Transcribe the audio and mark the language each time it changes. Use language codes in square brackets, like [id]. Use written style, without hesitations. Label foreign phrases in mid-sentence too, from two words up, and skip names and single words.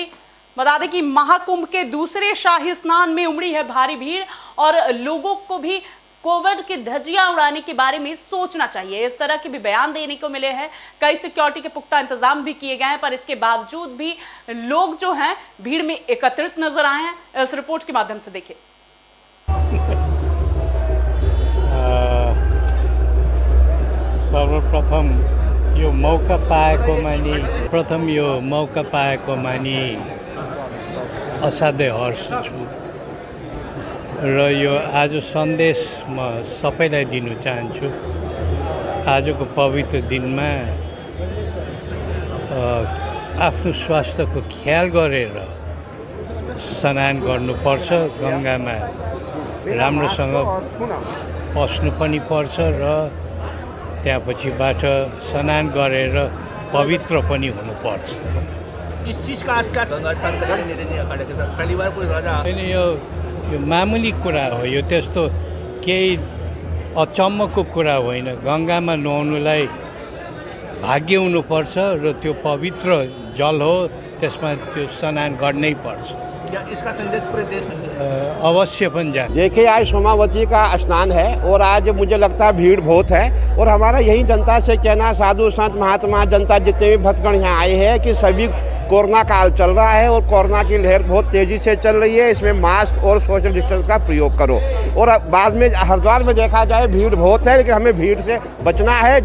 [hi] बता दें कि महाकुंभ के दूसरे शाही स्नान में उमड़ी है भारी भीड़ और लोगों को भी कोविड की धज्जियां उड़ाने के बारे में सोचना चाहिए। इस तरह के भी बयान देने को मिले हैं। कई सिक्योरिटी के पुख्ता इंतजाम भी किए गए हैं, पर इसके बावजूद भी लोग जो हैं भीड़ में एकत्रित नजर आए हैं। इस रिपोर्ट के माध्यम से देखिए। [ne] सर्वप्रथम यो मौका पाएकोमा नि असाध्यै हर्ष छु र यो आज सन्देश म सबैलाई दिनु चाहन्छु। आजको पवित्र दिनमा आफ्नो स्वास्थ्यको ख्याल गरेर स्नान गर्नुपर्छ। गङ्गामा राम्रोसँग पस्नु पनि पर्छ र त्यसपछिबाट स्नान गरेर पवित्र पनि हुनुपर्छ। [hi] इस चीज का आज क्या स्थान करेंगे निरंजनी अखाड़े के साथ? पहली बार कोई राजा [ne] यो मामुली कुरा हो, यो त्यस्तो केही अचम्मको कुरा होइन। गङ्गामा नुहाउनुलाई भाग्य हुनुपर्छ र त्यो पवित्र जल हो, त्यसमा त्यो स्नान गर्नै पर्छ। [hi] क्या इसका संदेश पूरे देश में [ne] अवश्य पनि जान्छ। [hi] देखिए आज सोमावती का स्नान है और आज मुझे लगता है भीड़ बहुत है और हमारा यही जनता से कहना, साधु संत महात्मा जनता जितने भी भक्तगण यहाँ आए हैं कि सभी कोरोना काल चल रहा है और कोरोना की लहर बहुत तेज़ी से चल रही है। इसमें मास्क और [en] social distance [hi] का प्रयोग करो। और बाद में हरिद्वार में देखा जाए भीड़ बहुत है, लेकिन हमें भीड़ से बचना है।